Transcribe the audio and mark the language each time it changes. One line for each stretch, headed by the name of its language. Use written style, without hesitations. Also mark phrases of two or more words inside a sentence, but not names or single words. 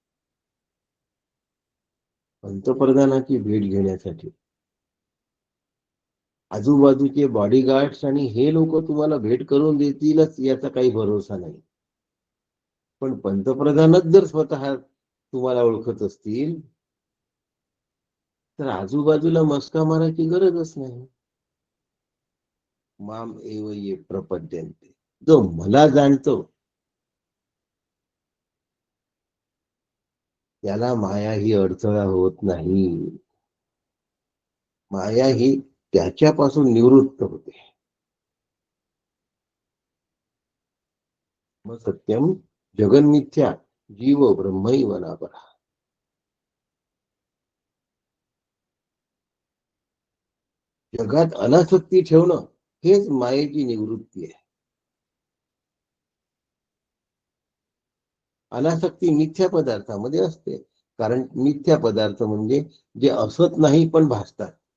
Marathi: पंतप्रधानाची भेट घेण्यासाठी आजूबाजूचे बॉडीगार्ड्स आणि हे लोक तुम्हाला भेट करून देतीलच याचा काही भरोसा नाही. पण पंतप्रधानच जर स्वतः तुम्हाला ओळखत असतील तर आजूबाजूला मस्का मारायची गरजच नाही.
Sanskrit: माम एव ये प्रपद्यन्ते,
Marathi: जो मला जाणतो त्याला माया ही अडथळा होत नाही. माया ही त्याच्यापासून निवृत्त होते.
Sanskrit: मग सत्यम जगन्मिथ्या जीव ब्रह्मैव नापरा.
Marathi: जगात अनासक्ती ठेवणं हेच मायेची निवृत्ती आहे. अनासक्ती मिथ्या पदार्थामध्ये असते, कारण मिथ्या पदार्थ म्हणजे जे असत नाही पण भासतात.